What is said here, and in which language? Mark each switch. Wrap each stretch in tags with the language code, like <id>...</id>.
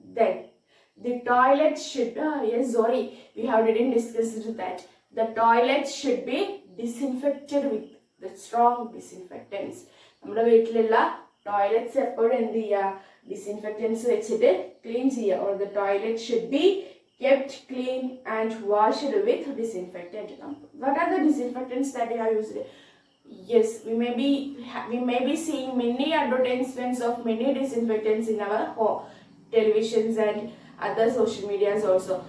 <en>Then the toilet should we didn't discuss that. The toilet should be disinfected with the strong disinfectants.</en> <ml>നമ്മുടെ വീട്ടിലുള്ള toilets എപ്പോഴും എന്ത് ചെയ്യുക, disinfectants വെച്ചിട്ട് clean ചെയ്യുക.</ml> <en>or the toilet should be kept clean and washed with disinfectant. What are the disinfectants that we have used? Yes, we may be seeing many advertisements of many disinfectants in our home, televisions and other social medias also.</en>